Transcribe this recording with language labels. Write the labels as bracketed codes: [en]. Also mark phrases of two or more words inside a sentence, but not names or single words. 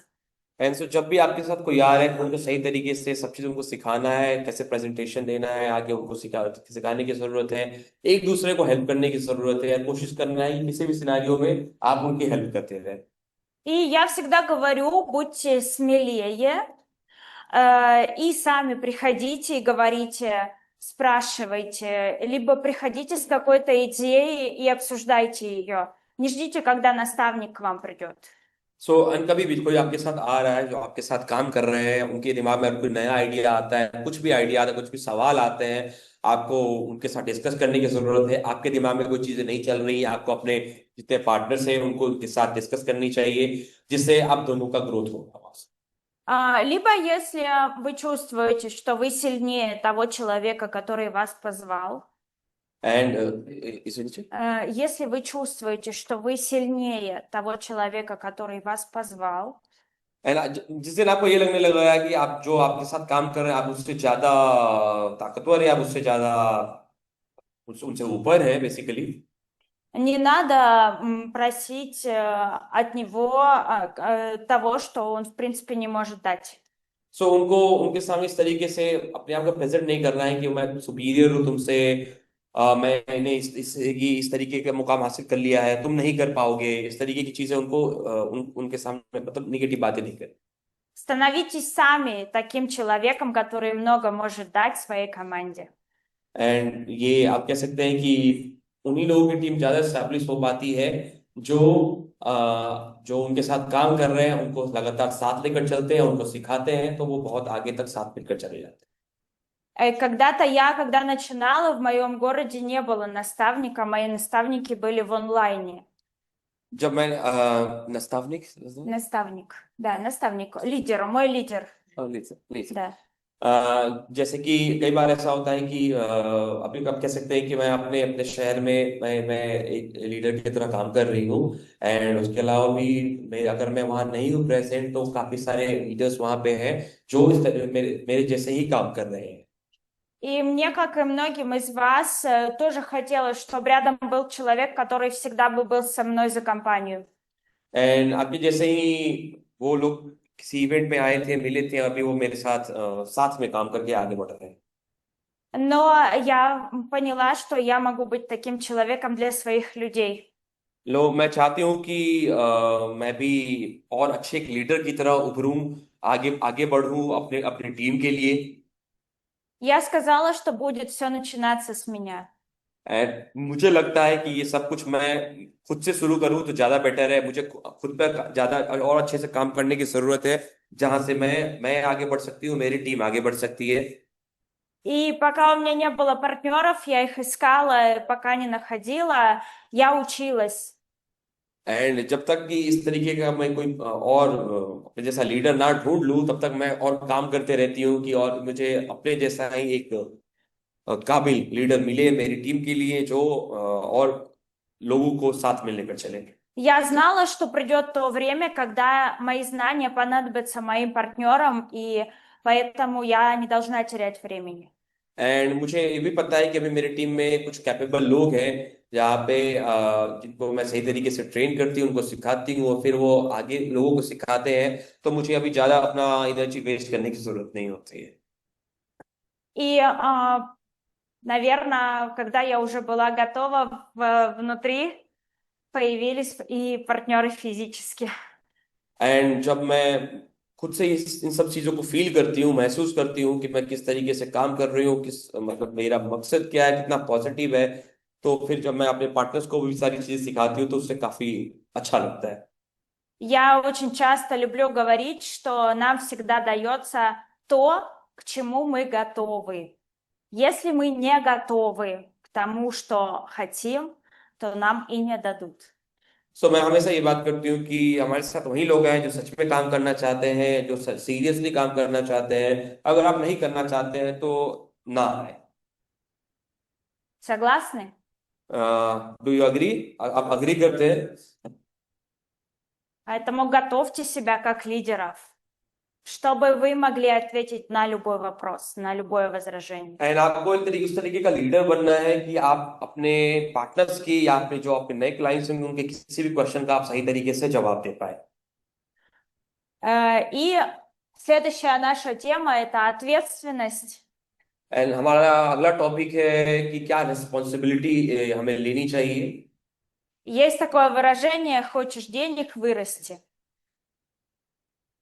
[en] and so [hi] जब भी आपके साथ कोई आ रहा है, उनको सही तरीके से सब चीज उनको सिखाना है, कैसे प्रेजेंटेशन देना है, आगे उनको सिखाने की जरूरत है, एक दूसरे को हेल्प करने की जरूरत है, कोशिश करना है कि किसी भी सिनेरियो में आप उनकी हेल्प करते रहे। [ru] И я всегда говорю, будьте смелее, И сами приходите и говорите, спрашивайте, либо приходите с какой-то идеей и обсуждайте ее. Не ждите, когда наставник к вам придет. [hi] सो कभी भी कोई आपके साथ आ रहा है जो आपके साथ काम कर रहे हैं, उनके दिमाग में कोई नया आइडिया आता है, कुछ भी आइडिया आता है, कुछ भी सवाल आते हैं, आपको उनके साथ डिस्कस करने की जरूरत है। आपके दिमाग में कोई चीजें नहीं चल रही, आपको अपने जितने पार्टनर्स हैं उनको उनके साथ डिस्कस करनी चाहिए, जिससे आप दोनों का ग्रोथ होगा। [ru] Либо если вы чувствуете, что вы сильнее того человека, который вас позвал, एंड извините. если вы чувствуете, что вы сильнее того человека, который вас позвал, [hi] एंड जिस दिन आपको ये लगने लग रहा है कि आप जो आपके साथ काम कर रहे हैं आप उससे ज्यादा ताकतवर है, आप उससे ज्यादा उनसे ऊपर है बेसिकली, [ru] не надо просить от него того, что он, в принципе, не может дать. [hi] सो उनको उनके सामने इस तरीके से अपने आप को प्रेजेंट नहीं करना है कि मैं सुपीरियर हूँ तुमसे, मैंने इस तरीके का मुकाम हासिल कर लिया है, तुम नहीं कर पाओगे, इस तरीके की चीजें उनको उनके सामने मतलब निगेटिव बातें नहीं कर। [ru] Становитесь сами таким человеком, который много может дать своей команде. [hi] एंड ये आप कह सकते हैं कि उन्हीं लोगों की टीम ज्यादा स्टैब्लिश हो पाती है जो जो उनके साथ काम कर रहे हैं उनको लगातार साथ लेकर चलते हैं, उनको सिखाते हैं, तो वो बहुत आगे तक साथ मिलकर चले जाते [ru] Когда-то я, когда начинала, в моем городе не было наставника, мои наставники были в онлайне. [hi] हैं। जब मैं नाставनिक [ru] Наставник, да, наставник, лидер, мой лидер, да. [hi] जैसे कि कई बार ऐसा होता है कि अभी आप कह सकते हैं कि मैं अपने अपने शहर में मैं एक लीडर की तरह काम कर रही हूँ, एंड उसके अलावा भी मैं अगर मैं वहां नहीं हूँ प्रेजेंट तो काफी सारे लीडर्स वहां पे हैं जो इस तरह मेरे जैसे ही काम कर रहे हैं। [ru] И мне, как и многим из вас, тоже хотелось, чтобы рядом был человек, который всегда бы был со мной за компанию. [hi] एंड आपके जैसे ही वो लोग किसी इवेंट में आए थे, मिले थे, अभी वो मेरे साथ साथ में काम करके आगे बढ़ रहे हैं। [ru] Но я поняла, что я могу быть таким человеком для своих людей. [hi] लो मैं चाहती हूँ कि मैं भी और अच्छे एक लीडर की तरह उभरूं, आगे आगे बढ़ूं अपने अपनी टीम के लिए। [ru] Я сказала, что будет все начинаться с меня. [hi] एंड मुझे लगता है कि ये सब कुछ मैं खुद से शुरू करूं तो ज्यादा बेटर है, मुझे खुद पर ज्यादा और अच्छे से काम करने की जरूरत है, जहां से मैं आगे बढ़ सकती हूँ, मेरी टीम आगे बढ़ सकती है। [ru] И пока у меня не было партнеров, я их искала, и пока не находила, я училась. [hi] एंड जब तक कि इस तरीके का मैं कोई और अपने जैसा लीडर ना ढूंढ लूं तब तक मैं और काम करते रहती हूँ कि और मुझे अपने जैसा ही एक काबिल लीडर मिले मेरी टीम के लिए जो और लोगों को साथ में लेकर चले। [ru] Я знала, что придет то время, когда мои знания понадобятся моим партнерам, и поэтому я не должна терять времени. [hi] एंड मुझे ये भी पता है कि अभी मेरी टीम में कुछ कैपेबल लोग हैं जहाँ पे जिनको मैं सही तरीके से ट्रेन करती हूँ, उनको सिखाती हूँ और फिर वो आगे लोगों को सिखाते हैं, तो मुझे अभी ज्यादा अपना [en] energy waste [hi] करने की जरूरत नहीं होती है। [ru] И, наверное, когда я уже была готова, внутри появились и партнеры физически. [hi] एंड जब मैं खुद से इन सब चीजों को फील करती हूँ, महसूस करती हूँ कि मैं किस तरीके से काम कर रही हूँ, किस मतलब मेरा मकसद क्या है, कितना पॉजिटिव है, तो फिर जब मैं अपने पार्टनर्स को भी सारी चीजें सिखाती हूँ तो उससे काफी अच्छा लगता है। [ru] Я очень часто люблю говорить, что нам всегда дается то, к чему мы готовы. Если мы не готовы к тому, что хотим, то нам и не дадут. [hi] सो मैं हमेशा ये बात करती हूँ कि हमारे साथ वही लोग हैं जो सच में काम करना चाहते हैं, जो सीरियसली काम करना चाहते हैं। अगर आप नहीं करना चाहते हैं तो ना आए। [ru] Согласны? [en] do you agree? [hi] आप अग्री करते हैं? [ru] Поэтому готовьте себя как лидеров, чтобы вы могли ответить на любой вопрос, на любое возражение. [hi] एंड आपको उस तरीके का लीडर बनना है कि आप अपने पार्टनर्स की या अपने जो आपके नए क्लाइंट्स होंगे उनके किसी भी क्वेश्चन का आप सही तरीके से जवाब दे पाए। [ru] И следующая наша тема – это ответственность. [hi] एंड हमारा अगला टॉपिक है कि क्या रिस्पॉन्सिबिलिटी हमें लेनी चाहिए। [ru] Есть такое выражение «хочешь денег – вырасти».